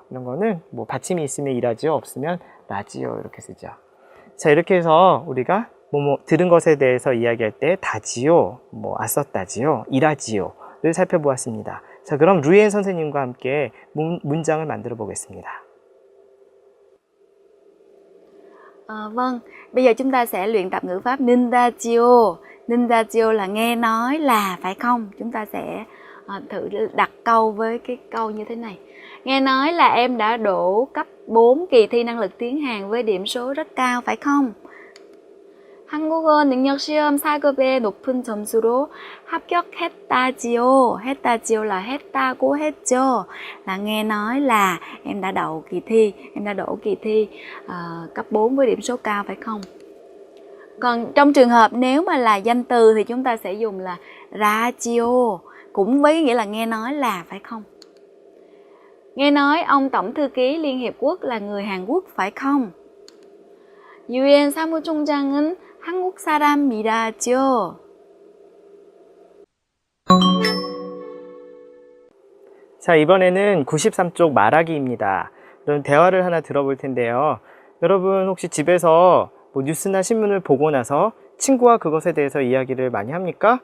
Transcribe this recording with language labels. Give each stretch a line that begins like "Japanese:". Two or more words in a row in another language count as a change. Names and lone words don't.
Korean: 이런 거는 뭐 받침이 있으면 이라지요, 없으면 라지요 이렇게 쓰죠. 자, 이렇게 해서 우리가 뭐 들은 것에 대해서 이야기할 때 다지요, 뭐 아썼다지요, 이라지요를 살펴보았습니다. 자, 그럼 루이엔 선생님과 함께 문장을 만들어 보겠습니다.
Vietnamese: Vâng, bây giờ chúng ta sẽ luyện tập ngữ pháp nindajiyo. Nindajiyo là nghe nói là, phải không? Chúng ta sẽ thử đặt câu với cái câu như thế này. Nghe nói là em đã đỗ cấp 4 kỳ thi năng lực tiếng Hàn với điểm số rất cao, phải không?
Korean: 한국어 능력 시험 4급의 높은 점수로 합격했다지요. 했다지요 là 했다고 했죠.
Vietnamese: Là nghe nói là em đã đậu kỳ thi, em đã đỗ kỳ thi cấp 4 với điểm số cao, phải không? Còn trong trường hợp nếu mà là danh từ thì chúng ta sẽ dùng là radio, cũng với nghĩa là nghe nói là, phải không? Nghe nói ông Tổng thư ký Liên Hiệp Quốc là người Hàn Quốc, phải không?
Korean: 유엔 사무총장은 한국 사람이라죠. 자, 이번에는 93쪽 말하기입니다. 그럼 대화를 하나 들어볼 텐데요. 여러분 혹시 집에서 뭐 뉴스나 신문을 보고 나서 친구와 그것에 대해서 이야기를 많이 합니까?